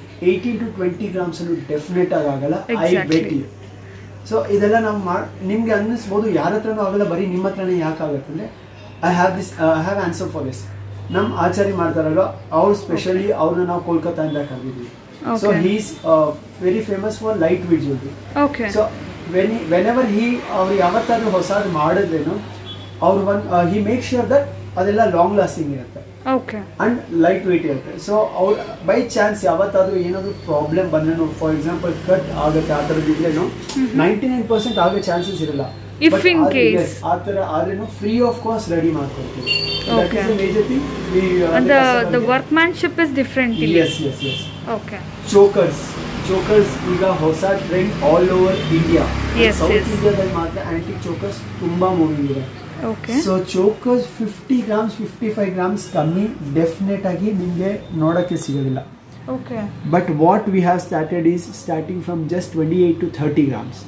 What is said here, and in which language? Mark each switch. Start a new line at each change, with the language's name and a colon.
Kannada: 18 to 20 grams ಅನ್ನು definite ಆಗಿ ಆಗಲ್ಲ.
English: I bet you.
Kannada: ಸೊ ಇದೆಲ್ಲ ನಾವು ನಿಮ್ಗೆ ಅನ್ನಿಸ್ಬೋದು ಯಾರ ಹತ್ರನೂ ಆಗಲ್ಲ, ಬರೀ ನಿಮ್ಮ ಹತ್ರನೇ ಯಾಕೆ ಆಗುತ್ತೆ ಅಂದ್ರೆ
English: I have answer for this.
Kannada: ನಮ್ಮ ಆಚಾರ್ಯ ಮಾಡ್ತಾರಲ್ಲ, ಅವ್ರು ಸ್ಪೆಷಲಿ ಅವ್ರನ್ನ ನಾವು ಕೋಲ್ಕತ್ತಾದಿಂದ ಕರೆದಿದ್ವಿ.
English: So he's very famous for lightweight jewelry. So whenever
Kannada: ಅವ್ರು ಯಾವತ್ತಾದ್ರೂ ಹೊಸದು ಮಾಡಿದ್ರೇನು, ಅವ್ರು
English: he makes sure that
Kannada: ಅದೆಲ್ಲ ಲಾಂಗ್ ಲಾಸ್ಟಿಂಗ್ ಇರುತ್ತೆ ಅಂಡ್ ಲೈಟ್ ವೇಟ್ ಇರುತ್ತೆ. ಸೊ ಅವ್ರು ಬೈ ಚಾನ್ಸ್ ಯಾವತ್ತಾದ್ರೂ ಏನಾದ್ರು ಪ್ರಾಬ್ಲಮ್ ಬಂದ್ರೇನು, ಫಾರ್ ಎಕ್ಸಾಂಪಲ್ ಕಟ್ ಆಗುತ್ತೆ ಆ ಥರದ್ದು ಇದ್ರೇನು 99% ಆಗೋ ಚಾನ್ಸಸ್ ಇರಲ್ಲ. ಆ ಥರ ಆದ್ರೇನು ಫ್ರೀ ಆಫ್ ಕಾಸ್ಟ್ ರೆಡಿ ಮಾಡ್ಕೊಡ್ತೀವಿ.
English: That is a major thing. The workmanship is different. Yes. Okay.
Kannada: Chokers ಈಗ ಹೊಸ trend
English: All over India.
Kannada: South ಇಂಡಿಯಾದಲ್ಲಿ ಮಾತ್ರ ಆಂಟಿಕ್ ಚೋಕರ್ಸ್ ತುಂಬಾ ಮೂವಿಂಗ್ ಇದೆ. ಸೊ ಚೋಕರ್ಸ್ 50 ಗ್ರಾಮ್ಸ್ 55 ಗ್ರಾಮ್ಸ್ ಕಮ್ಮಿ ಡೆಫಿನೆಟ್ ಆಗಿ ನಿಮಗೆ ನೋಡಕ್ಕೆ ಸಿಗೋದಿಲ್ಲ.
English: But what we have started is starting from just 28 to 30 grams.